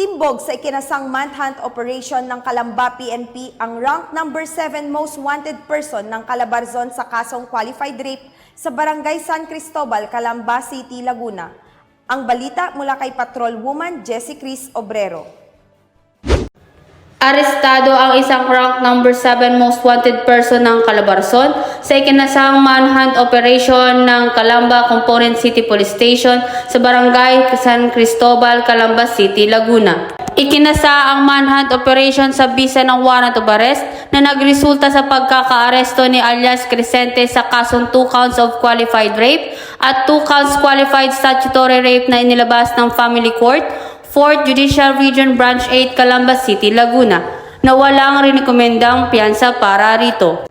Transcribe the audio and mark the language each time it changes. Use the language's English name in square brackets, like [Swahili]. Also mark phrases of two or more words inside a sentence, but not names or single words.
[Filipino] Timbog sa ikinasang [English] manhunt operation [Filipino] ng Calamba PNP ang rank number 7 [English] most wanted person [Filipino] ng Calabarzon sa kasong [English] qualified rape [Filipino] sa Barangay San Cristobal, Calamba City, Laguna. Ang balita mula kay Patrol Woman Jessie Cris Obrero. Arestado ang isang rank number 7 [English] most wanted person [Filipino] ng Calabarzon sa ikinasang [English] manhunt operation [Filipino] ng Calamba Component City Police Station sa Barangay San Cristobal, Calamba City, Laguna. Ikinasa ang [English] manhunt operation [Filipino] sa bisa ng [English] warrant of arrest [Filipino] na nagresulta sa pagkakaaresto ni alias Crescente sa kasong [English] 2 counts of qualified rape [Filipino] at [English] 2 counts qualified statutory rape [Filipino] na inilabas ng Family Court 4th Judicial Region Branch 8, Calamba City, Laguna, na walang rinikomendang piyansa para rito.